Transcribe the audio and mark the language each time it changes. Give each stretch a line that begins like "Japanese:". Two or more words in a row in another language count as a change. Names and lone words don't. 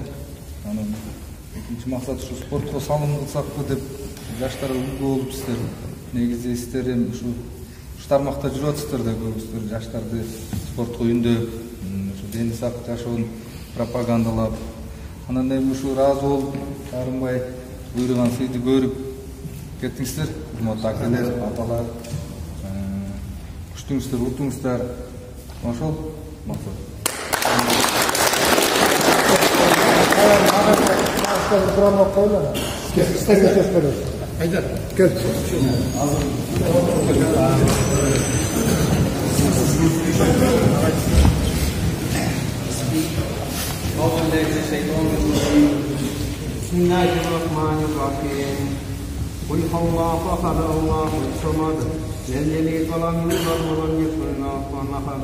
Kyrgyz: Анан экинчи максат ушу спортко салым кылсакпы деп жаштар үлгү болуп сиздер негизи сиздер эми ушу тармакта жүрүп атасыздар да, көбүсүздөр жаштарды спортко үндөп, ушу дени сак жашоонун пропагандалап, анан эми ушу ыраазы болуп, Карымбай буйруган сыйды көрүп кеттиңиздер, урматтуу акелер, аталар, күчтүңүздөр, утуңуздар, ошол максат.
Turkish: Aydan, gel.
Arabic: Bismillahirrahmanirrahim. قل هو الله أحد الله الصمد لم يلد ولم يولد ولم يكن له كفوا أحد.